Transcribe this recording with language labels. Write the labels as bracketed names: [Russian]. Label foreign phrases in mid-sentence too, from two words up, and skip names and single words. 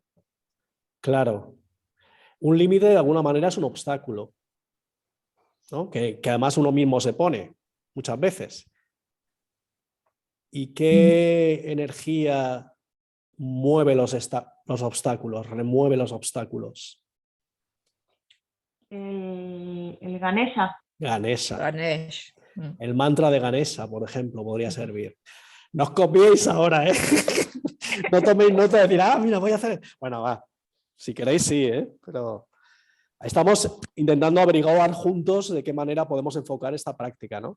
[Spanish] claro, un límite de alguna manera es un obstáculo, ¿no? Que además uno mismo se pone muchas veces. ¿Y qué energía mueve los obstáculos, remueve los obstáculos? El Ganesha. Ganesha. Ganesh. El mantra de Ganesha, por ejemplo, podría servir. No os copiéis ahora, ¿eh? No toméis nota de decir, mira, voy a hacer... Bueno, va. Si queréis, sí, pero estamos intentando averiguar juntos de qué manera podemos enfocar esta práctica, ¿no?